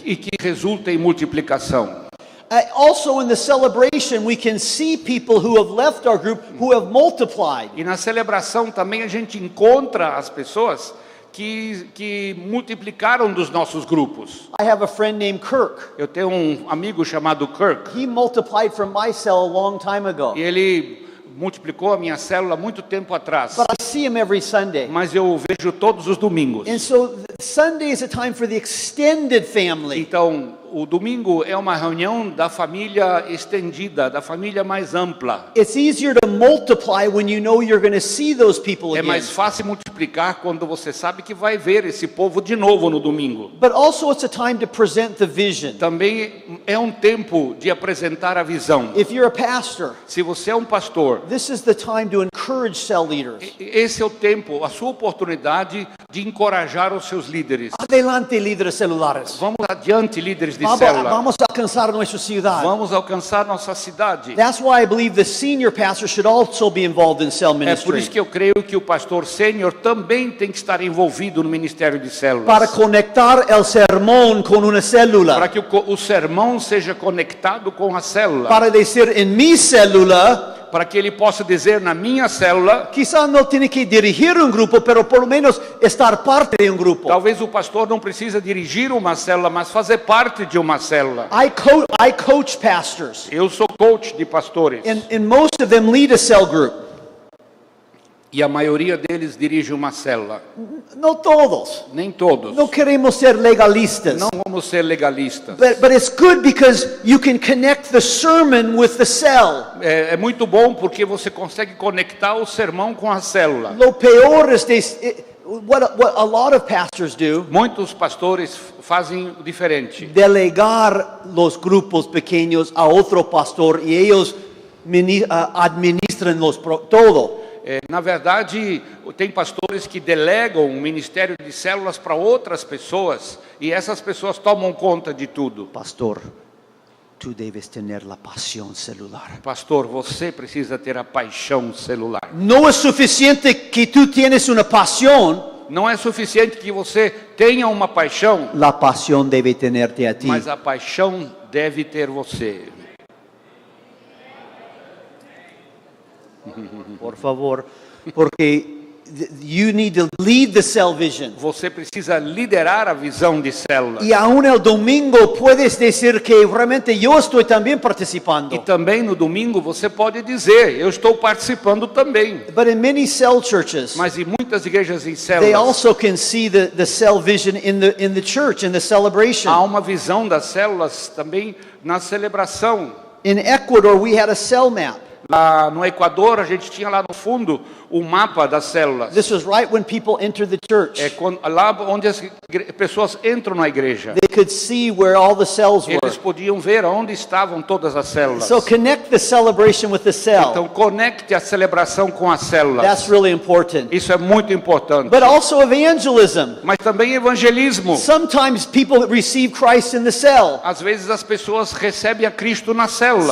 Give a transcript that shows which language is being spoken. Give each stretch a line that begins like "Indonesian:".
Portuguese: e que resulta em multiplicação.
English: Also in the celebration, we can see people who have left our group who have multiplied.
Portuguese: E na celebração também a gente encontra as pessoas que multiplicaram dos nossos grupos.
English: I have a friend named Kirk.
Portuguese: Eu tenho um amigo chamado Kirk,
English: He multiplied from my cell a long time ago.
Portuguese: e ele multiplicou a minha célula há muito tempo atrás,
English: But I see him every Sunday.
Portuguese: mas eu o vejo todos os domingos.
English: And so Sunday is a time for the extended family.
Portuguese: Então, o domingo é uma reunião da família estendida, da família mais ampla.
English: It's easier to multiply when you know you're going to see those people
Portuguese: É
English: again.
Portuguese: mais fácil multiplicar quando você sabe que vai ver esse povo de novo no domingo.
English: But also it's a time to present the vision.
Portuguese: Também é um tempo de apresentar a visão.
English: If you're a pastor,
Portuguese: Se você é um pastor,
English: this is the time to encourage cell leaders.
Portuguese: esse é o tempo, a sua oportunidade de encorajar os seus líderes.
Spanish: Adelante, líderes celulares.
Portuguese: Vamos adiante, líderes de célula.
Spanish: Vamos alcanzar nuestra ciudad.
Portuguese: Vamos alcançar nossa cidade.
English: That's why I believe the senior pastor should also be involved in cell
Portuguese: É por
English: ministry.
Portuguese: isso que eu creio que o pastor sênior também tem que estar envolvido no ministério de células.
Spanish: Para conectar el sermón con una
Portuguese: Para
Spanish: célula.
Portuguese: que o sermão seja conectado com a célula.
Spanish: Para decir en mi célula,
Portuguese: Para que ele possa dizer na minha célula,
Spanish: quizás no tiene que dirigir un grupo, pero por lo menos estar parte de un grupo.
Portuguese: talvez o pastor não precisa dirigir uma célula, mas fazer parte de uma célula.
English: I coach pastors,
Portuguese: Eu sou coach de pastores.
English: and most of them lead a cell group.
Portuguese: E a maioria deles dirige uma célula.
Spanish: No todos.
Portuguese: Nem todos.
Spanish: No queremos ser legalistas.
Portuguese: Não vamos ser legalistas.
English: But it's good because you can connect the sermon with the cell.
Portuguese: É muito bom porque você consegue conectar o sermão com a célula.
Spanish: Lo peor es
English: what a lot of pastors do,
Portuguese: Muitos pastores fazem diferente.
Spanish: delegar los grupos pequeños a otro pastor y ellos administran todo.
Portuguese: Na verdade, tem pastores que delegam o ministério de células para outras pessoas e essas pessoas tomam conta de tudo.
Spanish: Pastor, tú debes tener la pasión celular.
Portuguese: Pastor, você precisa ter a paixão celular.
Spanish: No es suficiente que tú tienes una pasión,
Portuguese: Não é suficiente que você tenha uma paixão,
Spanish: la pasión debe tenerte a ti.
Portuguese: mas a paixão deve ter você.
Spanish: Por favor, porque
English: you need to lead the cell vision.
Portuguese: Você precisa liderar a visão de células.
Spanish: Y aún el domingo puedes decir que realmente yo estoy también participando.
Portuguese: E também no domingo você pode dizer, eu estou participando também.
English: But in many cell churches,
Portuguese: Mas em muitas igrejas em
English: they
Portuguese: células,
English: also can see the cell vision in the church, in the celebration.
Portuguese: há uma visão das células também na celebração.
English: In Ecuador, we had a cell map.
Portuguese: Lá no Equador, a gente tinha lá no fundo o mapa das células.
English: This was right when people entered the church.
Portuguese: É lá onde as pessoas entram na igreja.
English: They could see where all the cells were.
Portuguese: Eles podiam ver onde estavam todas as células.
English: So connect the celebration with the cell.
Portuguese: Então conecte a celebração com as células.
English: That's really important.
Portuguese: Isso é muito importante.
English: But also evangelism.
Portuguese: Mas também evangelismo.
English: Sometimes people receive Christ in the cell.
Portuguese: Às vezes as pessoas recebem a Cristo na célula.